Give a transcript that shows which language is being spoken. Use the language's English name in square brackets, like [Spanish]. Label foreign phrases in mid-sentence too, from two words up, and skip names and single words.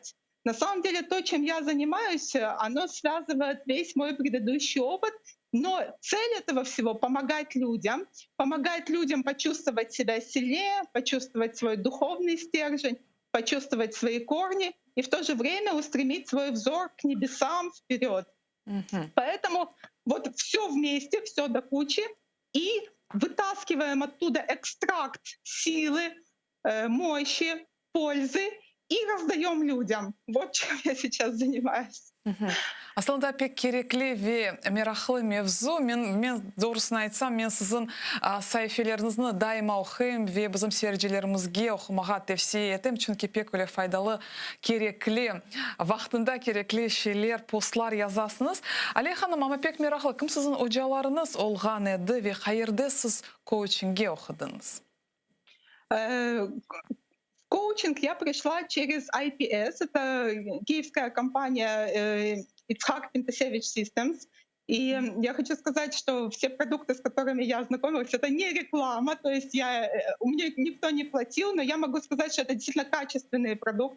[Russian] На самом деле то, чем я занимаюсь, оно связывает весь мой предыдущий опыт, но цель этого всего — помогать людям почувствовать себя сильнее, почувствовать свой духовный стержень, почувствовать свои корни и в то же время устремить свой взор к небесам вперед. Поэтому вот все вместе, все до кучи, и вытаскиваем оттуда экстракт силы, мощи, пользы и раздаем людям. Вот чем я сейчас занимаюсь. [Crimean Tatar] Aslında pek gerekli ve meraklı mevzu. Men doğrusunu aytsam, men sizin sayfelerinizni daima okuyum ve bizim seyircilerimizge okumağa tavsiye etim. Çünkü pek öyle faydalı, gerekli, vaktinde gerekli şeyler, postlar yazasınız. Aliye Hanım, ama pek meraklı. Kim sizin hocalarınız olgan edi ve hayırda siz coaching'e okudunuz? [Russian] Коучинг я пришла через IPS, это киевская компания Ицхак Пентасевич Systems. И я хочу сказать, что все продукты, с которыми я ознакомилась, это не реклама, то есть у меня никто не платил, но я могу сказать, что это действительно качественные продукты.